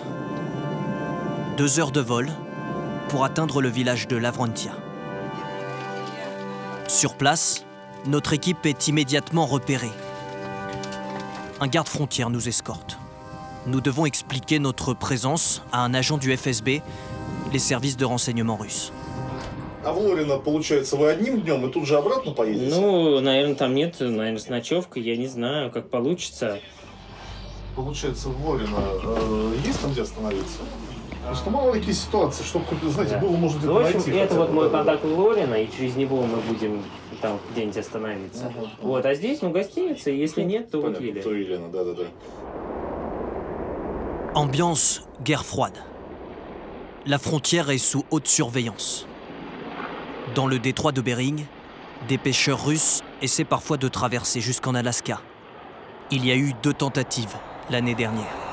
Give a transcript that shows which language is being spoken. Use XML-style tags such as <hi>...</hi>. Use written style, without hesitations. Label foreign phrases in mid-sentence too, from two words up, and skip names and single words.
<fr>2 heures de vol pour atteindre le village de Lavrentia. Sur place, notre équipe est immédiatement repérée. Un garde-frontière nous escorte. Nous devons expliquer notre présence à un agent du FSB, les services de renseignement russes.</fr> <ru>А в Лорино, получается, вы одним днем и тут же обратно поедете? Ну, наверное, там нет, наверное, с ночевкой, я не знаю, как получится. Получается, в Лорино есть там где остановиться? Просто мало ли какие ситуации, чтобы, знаете, было можно где-то найти. В общем, это вот мой контакт в Лорино, и через него мы будем там где-нибудь остановиться. Вот, а здесь, ну, гостиница, если нет, то вот Елена. То Елена, да-да-да.</ru> <fr>Ambiance guerre froide. La frontière est sous haute surveillance. Dans le détroit de Bering, des pêcheurs russes essaient parfois de traverser jusqu'en Alaska. Il y a eu 2 tentatives l'année dernière.</fr>